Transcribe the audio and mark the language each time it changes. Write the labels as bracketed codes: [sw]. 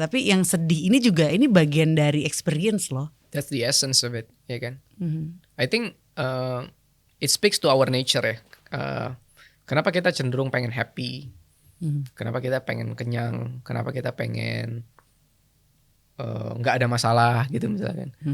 [id] Tapi yang sedih ini juga ini bagian dari experience loh. [en] that's the essence of it, [id] ya kan? Mhm. [en] I think it speaks to our nature [id] ya. Kenapa kita cenderung pengen happy? Kenapa kita pengen kenyang? Kenapa kita pengen nggak ada masalah gitu misalkan?